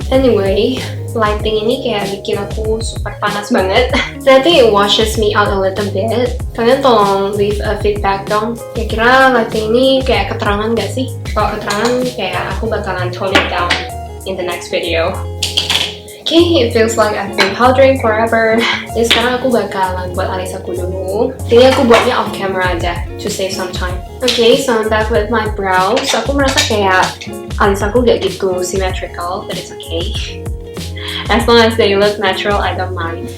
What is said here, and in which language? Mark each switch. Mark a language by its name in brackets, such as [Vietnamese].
[Indonesian] Anyway, lighting ini kayak bikin aku super panas banget. [English] I think it washes me out a little bit. [Indonesian] Kalian tolong [English] leave a feedback [Indonesian] dong. Kira-kira lighting ini kayak keterangan gak sih? Kalau keterangan kayak aku bakalan [English] tone it down in the next video. Okay, it feels like I've been powdering forever. [Indonesian] Jadi sekarang aku bakalan buat alis aku dulu. Jadi aku buatnya [English] off camera [Indonesian] aja [English] to save some time. Okay, so I'm back with my brows. [Indonesian] Aku merasa kayak alis aku gak gitu [English] symmetrical, but it's okay. As long as they look natural, I don't mind.